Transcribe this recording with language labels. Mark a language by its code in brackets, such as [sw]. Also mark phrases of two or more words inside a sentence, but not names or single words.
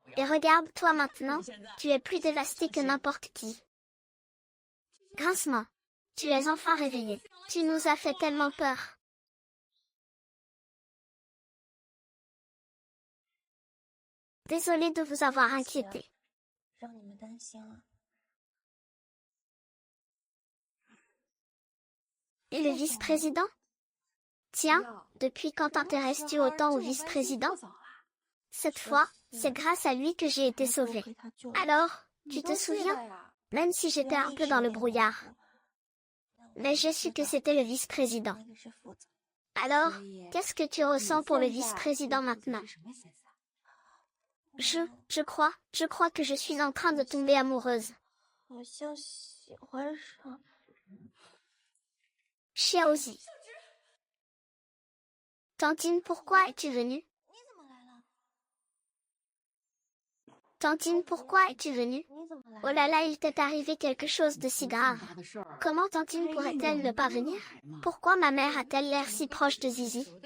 [fr] Et regarde, toi maintenant, tu es plus dévasté que n'importe qui. Grincement, tu es enfin réveillé. Tu nous as fait tellement peur. Désolée de vous avoir inquiété. [zh] 让你们担心了。 [fr] Et le vice-président? Tiens, depuis quand t'intéresses-tu autant au vice-président? Cette fois, c'est grâce à lui que j'ai été sauvée. Alors, tu te souviens? Même si j'étais un peu dans le brouillard. Mais j'ai su que c'était le vice-président. Alors, qu'est-ce que tu ressens pour le vice-président maintenant? Je crois que je suis en train de tomber amoureuse. [zh] 好像喜欢上。 [fr] Xiaozi. Tantine, pourquoi es-tu venue? Tantine, pourquoi es-tu venue? Oh là là, il t'est arrivé quelque chose de si grave. Comment Tantine pourrait-elle ne pas venir? Pourquoi ma mère a-t-elle l'air si proche de Zizi?